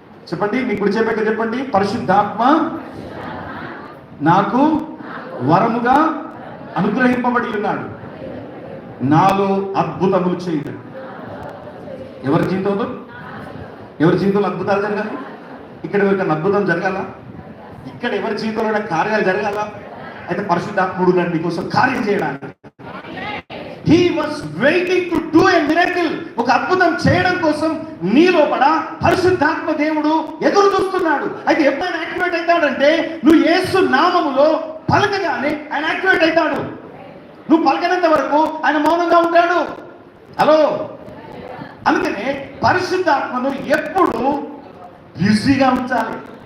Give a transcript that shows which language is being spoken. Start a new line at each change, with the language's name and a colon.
Telugu: చెప్పండి, మీ కుడి చేపెట్టి చెప్పండి, పరిశుద్ధాత్మ నాకు వరముగా అనుగ్రహింపబడి ఉన్నాడు, నాలో అద్భుతములు చేయడం. ఎవరి జీవితంలో అద్భుతాలు జరగాలి? ఇక్కడ ఎవరికైనా అద్భుతం జరగాల? ఇక్కడ ఎవరి జీవితంలో కార్యాలు జరగాల? అయితే పరిశుద్ధాత్ముడు నన్ను నీకోసం కార్యం చేయడానికి.
English: He was waiting to do a miracle.
Telugu: ఒక అద్భుతం చేయడం కోసం నీ లోపల పరిశుద్ధాత్మ దేవుడు ఎదురు చూస్తున్నాడు. అయితే ఎప్పుడైనా యాక్టివేట్ అవుతాడంటే, నువ్వు యేసు నామములో పలకగానే ఆయన యాక్టివేట్ అవుతాడు. నువ్వు పలకనంత వరకు ఆయన మౌనంగా ఉంటాడు. హలో, అందుకనే పరిశుద్ధాత్మను ఎప్పుడు బిజీగా ఉంచాలి.